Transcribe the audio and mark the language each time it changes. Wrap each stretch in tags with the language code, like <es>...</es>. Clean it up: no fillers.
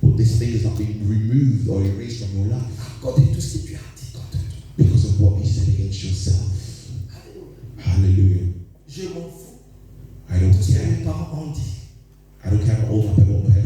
<en>But this thing is not being removed or erased from your life</en> <fr>À cause de tout ce que tu as dit contre toi.</fr> <en>because of what you said against yourself. Alléluia. Hallelujah.</en> <fr>Je m'en fous.</fr> <en>I don't</en> <fr>Tout ce que</fr> <en>care.</en> <fr>mes parents ont dit.</fr> <en>I don't care about all my parents</en>